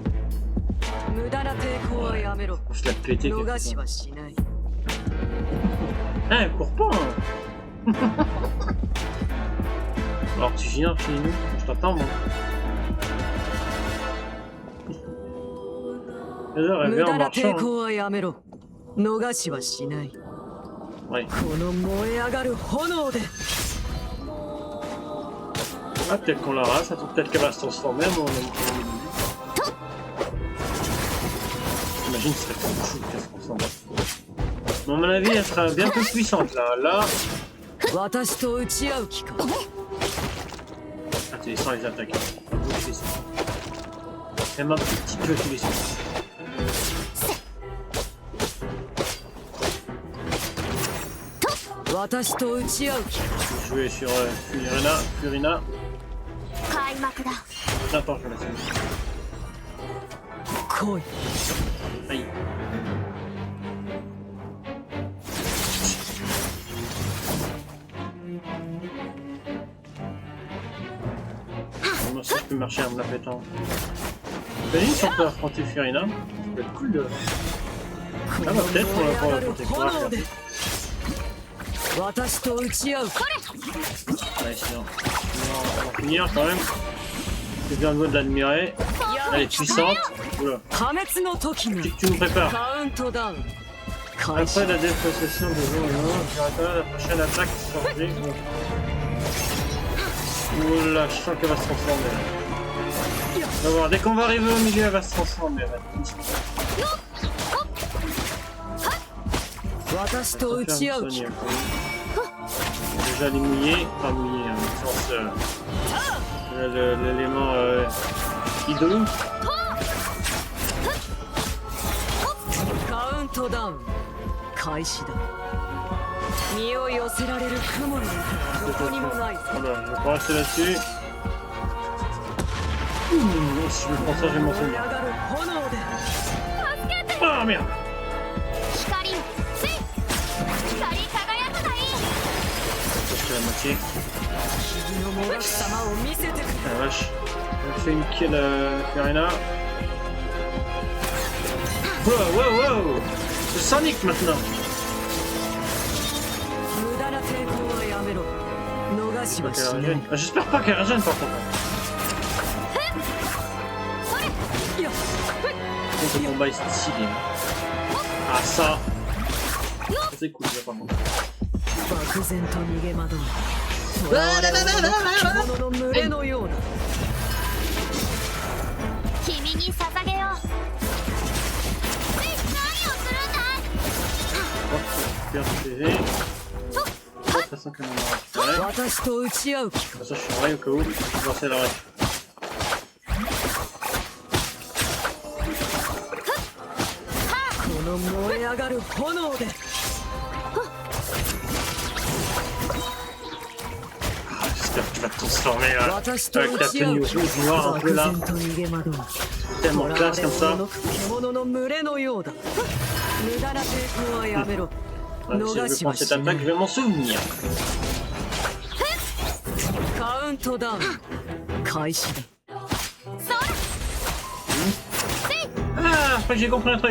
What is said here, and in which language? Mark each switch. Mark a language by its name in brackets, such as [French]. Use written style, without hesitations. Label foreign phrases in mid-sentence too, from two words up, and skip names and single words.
[French] Je l'ai pété. Ah, elle court pas. Hein. Alors tu viens chez nous, je t'attends moi. J'aurais [Japanese] 無 [French] bien [Japanese] 駄 [French] en [Japanese] な [French] marchant. [Japanese] 抵抗はやめろ。逃しはしない。 [French] Ouais. [Japanese] この燃え上がる炎で。 [French] Ah, peut-être qu'on la rase, peut-être qu'elle va se transformer, mais on J'imagine que ce serait fou qu'elle se transforme. Bon, à mon avis, elle sera bien plus puissante là. Là. [Japanese] 私と打ち合う気か。 [French] Ah, tu les sens les attaques. Elle m'a un petit peu tous les sens. [Japanese] 私と打ち合う気か。 [French] Jouer sur Furina. [Japanese] 開幕だ。 [French] Attends, je vais la faire. [Japanese] 来い。 [French] Aïe. Bon, ça, je peux marcher en me la pétant. Imagine si on peut affronter Furina. Ça peut être cool de. Ah bah peut-être pour l'affronter. Pour la faire. [Japanese] 私と打ち合う。 [French] Ouais, sinon. On va finir quand même. C'est bien beau de l'admirer. Elle est puissante. Oula. [Japanese] 破滅の時の [French] Tu nous prépares. [Japanese] カウントダウン。開始 [French] Après la dépossession de Zoro, la prochaine attaque chargée. Oula, je sens qu'elle va se transformer. On va voir, dès qu'on va arriver au milieu, elle va se transformer. [Japanese] 私と打ち合う気か。 [French] Déjà les mouillés, pas mouillés, hein, au sens l'élément hideux. [Japanese] カウントダウン開始だ。身を寄せられる雲なんてどこにもないぞ。 [French] Voilà, je vais pas rester là-dessus. Si je me prends ça, je vais m'en [Japanese] 燃え上 [French] souvenir. [Japanese] がる炎で。 [French] Ah merde! [Japanese] 光つい光り輝くがいい。 [French] Je fais la moitié. [Japanese] 君のもがき様を見せてくれ。 [French] Ah vache. On fait une kill Furina. Wow! C'est Sonic maintenant! [Japanese] 無駄な抵抗はやめろ。逃し [French] J'espère [Japanese] はし [French] qu'elle [Japanese] ない [French] régène. Ah, j'espère pas qu'elle régène par contre. [Japanese] いや [French] Ce combat est stylé. Ah ça! C'est cool ça par contre. [Japanese] 漠然と逃げ惑う。囚われ者の獣の群れのようだ。君に捧げよう。何をするんだ。 [French] Hop, récupère du PV. De toute façon qu'elle en a récupéré. [Japanese] 私と打ち合う気か。 [French] Comme ça je suis en rail au cas où. Je vais lancer la ref. [Japanese] この燃え上がる炎で。 [French] J'espère que tu vas te transformer là. [Japanese] 私と [French] Avec [Japanese] 打 [French] ta [Japanese] ち合 [French] tenue [Japanese] う [French] rouge noire un peu [Japanese] 漠 [French] là. [Japanese] 然と逃げ惑う。 [French] Tellement classe comme ça. [Japanese] 獣の群れのようだ。無駄な抵抗はやめろ。 [French] Ouais, si je [Japanese] 逃 [French] veux [Japanese] し [French] prendre [Japanese] は [French] cette [Japanese] しな [French] attaque, [Japanese] い [French] je。vais m'en souvenir. [Japanese] カウントダウン開始だ。 [French] Ah, je crois que j'ai compris un truc.